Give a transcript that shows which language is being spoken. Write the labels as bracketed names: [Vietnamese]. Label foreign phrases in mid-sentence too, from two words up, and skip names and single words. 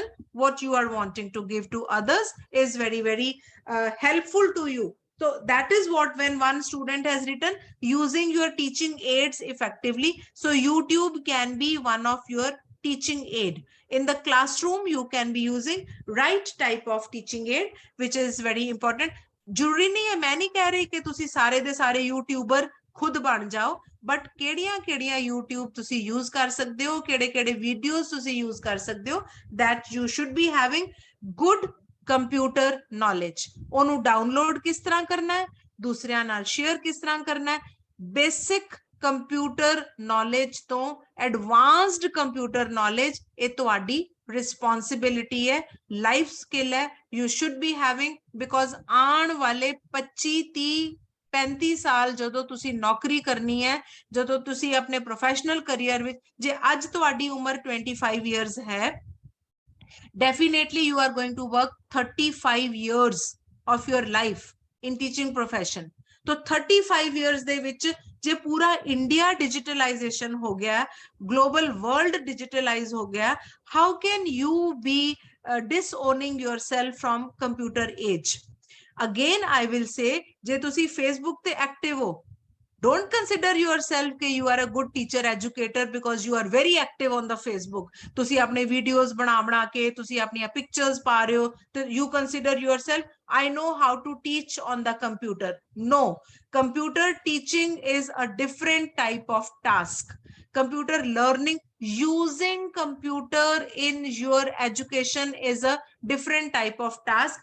[English] What you are wanting to give to others is very, very helpful to you. So that is what, when one student has written using your teaching aids effectively, so YouTube can be one of your teaching aid. In the classroom you can be using right type of teaching aid, which is very important. [Punjabi] ਜ਼ਰੂਰੀ ਨਹੀਂ ਹੈ, ਮੈਂ ਨਹੀਂ ਕਹਿ ਰਹੀ ਕਿ ਤੁਸੀਂ ਸਾਰੇ ਦੇ ਸਾਰੇ ਯੂਟਿਊਬਰ ਖੁਦ ਬਣ ਜਾਓ, ਬਟ ਕਿਹੜੀਆਂ YouTube ਤੁਸੀਂ ਯੂਜ਼ ਕਰ ਸਕਦੇ ਹੋ, ਕਿਹੜੇ ਵੀਡੀਓਜ਼ ਤੁਸੀਂ ਯੂਜ਼ ਕਰ ਸਕਦੇ ਹੋ, [English] that you should be having good computer knowledge. [Punjabi] ਉਹਨੂੰ ਡਾਊਨਲੋਡ ਕਿਸ ਤਰ੍ਹਾਂ ਕਰਨਾ ਹੈ, ਦੂਸਰਿਆਂ ਨਾਲ ਸ਼ੇਅਰ ਕਿਸ ਤਰ੍ਹਾਂ ਕਰਨਾ ਹੈ, [English] basic computer knowledge [Punjabi] ਤੋਂ [English] advanced computer knowledge, [Punjabi] ਇਹ ਤੁਹਾਡੀ responsibility है, [English] life skill [Punjabi] है, [English] you should be having, because [Hindi] आने वाले [Punjabi] 25 30 35 ਸਾਲ ਜਦੋਂ ਤੁਸੀਂ ਨੌਕਰੀ ਕਰਨੀ ਹੈ, ਜਦੋਂ ਤੁਸੀਂ ਆਪਣੇ ਪ੍ਰੋਫੈਸ਼ਨਲ ਕੈਰੀਅਰ ਵਿੱਚ, ਜੇ ਅੱਜ ਤੁਹਾਡੀ ਉਮਰ 25 years ਹੈ, [English] definitely you are going to work 35 years of your life in teaching profession. [Punjabi] तो 35 years ਦੇ ਵਿੱਚ ਜੇ ਪੂਰਾ ਇੰਡੀਆ ਡਿਜੀਟਲਾਈਜੇਸ਼ਨ ਹੋ ਗਿਆ, [English] global world [Punjabi] ਡਿਜੀਟਲਾਈਜ਼ ਹੋ ਗਿਆ, [English] how can you be disowning yourself from computer age? Again I will say, [Punjabi] ਜੇ ਤੁਸੀਂ Facebook ਤੇ ਐਕਟਿਵ ਹੋ, [English] don't consider yourself that you are a good teacher educator because you are very active on the Facebook. [Punjabi] ਤੁਸੀਂ ਆਪਣੇ videos ਬਣਾ ਕੇ, ਤੁਸੀਂ ਆਪਣੀਆਂ pictures ਪਾ ਰਹੇ ਹੋ, ਤੇ [English] you consider yourself, I know how to teach on the computer. No, computer teaching is a different type of task. Computer learning, using computer in your education is a different type of task.